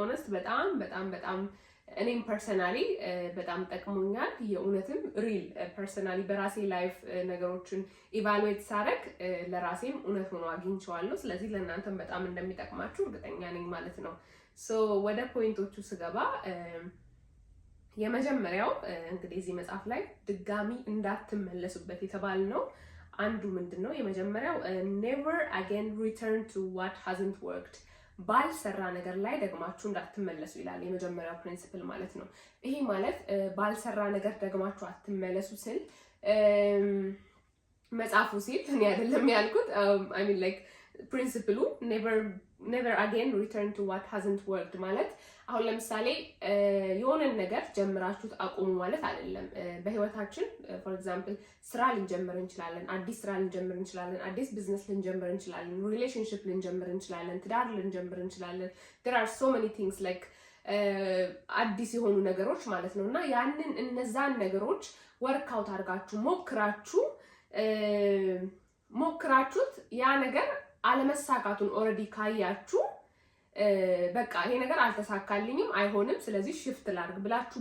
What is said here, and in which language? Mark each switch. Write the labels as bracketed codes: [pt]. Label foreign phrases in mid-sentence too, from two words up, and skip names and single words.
[am] ኦነስት በጣም በጣም በጣም እኔም ፐርሰናሊ በጣም ጠቅሞኛል። የእውነትም [en] real personally [am] በራሴ ላይፍ ነገሮችን ኢቫሉዌት ሳደርግ ለራሴም እውነት ሆኖ አግኝቼዋለሁ። ስለዚህ ለእናንተም በጣም እንደሚጠቅማችሁ እርግጠኛ ነኝ ማለት ነው። ወደ ፖይንቶቹ ስገባ የመጀመሪያው እንግዲህ እዚህ መጽሐፍ ላይ ድጋሚ እንዳትመለሱበት የተባልነው አንዱ ምንድን ነው? የመጀመሪያው [en] never again return to what hasn't worked፣ [am] ባልሰራ ነገር ላይ ደግማችሁ እንዳትመለሱ ይላል። የመጀመሪያው ፕሪንሲፕል ማለት ነው። ይሄ ማለት ባልሰራ ነገር ደግማችሁ አትመለሱ ስል መጽሐፉ ሲል እኔ አይደለም ያልኩት። [en] I mean like [am] ፕሪንሲፕሉ [en] never again return to what hasn't [am] worked ማለት አሁን ለምሳሌ የሆነን ነገር ጀምራችሁት አቁሙ ማለት አይደለም። በህይወታችን [en] for example [am] ስራ ልንጀምር እንችላለን፣ አዲስ ስራ ልንጀምር እንችላለን፣ አዲስ ቢዝነስ ልንጀምር እንችላለን፣ ሪሌሽንሺፕ ልንጀምር እንችላለን፣ ትዳር ልንጀምር እንችላለን። [en] there are so many things like [am] አዲስ የሆኑ ነገሮች ማለት ነው። እና እነዛን ነገሮች [en] work out [am] አድርጋችሁ ሞክራችሁት ያ ነገር አለመሳካቱን ኦልሬዲ ካያችሁ በቃ ይሄ ነገር አልተሳካልኝም፣ አይሆንም፣ ስለዚህ ሽፍት ላድርግ ብላችሁ